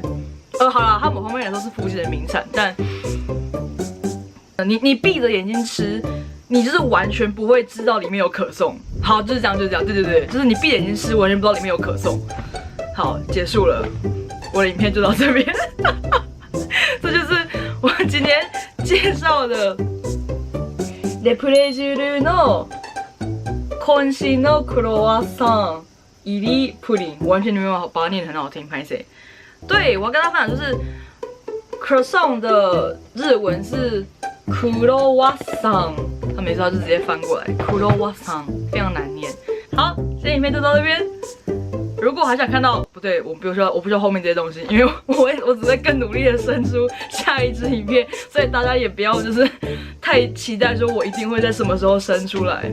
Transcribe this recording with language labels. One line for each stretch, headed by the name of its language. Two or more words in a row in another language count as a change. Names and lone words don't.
Chinese: 好啦，它某方面来说是福井的名产，但你闭着眼睛吃，你就是完全不会知道里面有可颂。好，就是这样，就是这样，对，就是你闭眼睛吃，完全不知道里面有可颂。好，结束了，我的影片就到这边。这就是我今天介绍的
Japanese: レプレジュールの渾身のクロワッサン入りプリン，
Chinese: 完全没有把它念得很好听，拍谁？对，我要跟大家分享就是croissant的日文是croissant，他每次就直接翻过来 croissant， 非常难念。好，今天影片就到这边。如果还想看到，不对，我不需要后面这些东西，因为我只会更努力的生出下一支影片，所以大家也不要就是太期待说我一定会在什么时候生出来。